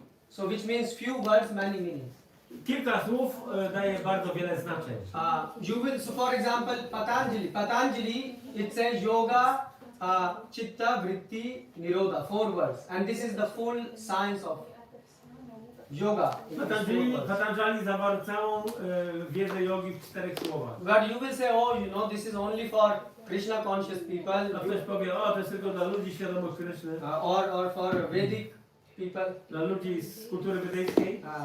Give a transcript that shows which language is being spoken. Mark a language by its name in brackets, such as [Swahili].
[English] So which means few words, many meanings. [Polish] Kilka słów daje bardzo wiele znaczeń. [English] You will, so for example, Patanjali, it says [Sanskrit] yoga, chitta, vritti, nirodha, [English] 4 words. And this is the full science of yoga. [Polish] Patanjali zawarł całą wiedzę jogi w 4 słowach. [English] But you will say, oh, this is only for Krishna conscious people. [Polish] A ktoś powie, to jest tylko dla ludzi świadomych Kryszny, [English] Or for Vedic people. [Polish] dla ludzi z kultury wedyjskiej.